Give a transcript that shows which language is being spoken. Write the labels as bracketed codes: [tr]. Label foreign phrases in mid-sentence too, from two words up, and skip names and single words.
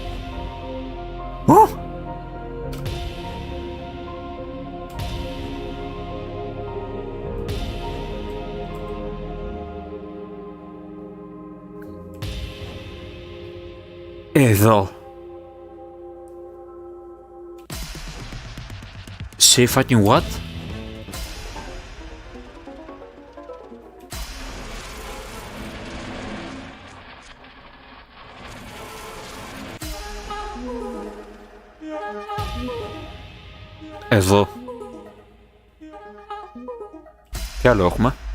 [el] Εδώ. [en] Say fucking what? [el] Εδώ. Τι άλλο έχουμε?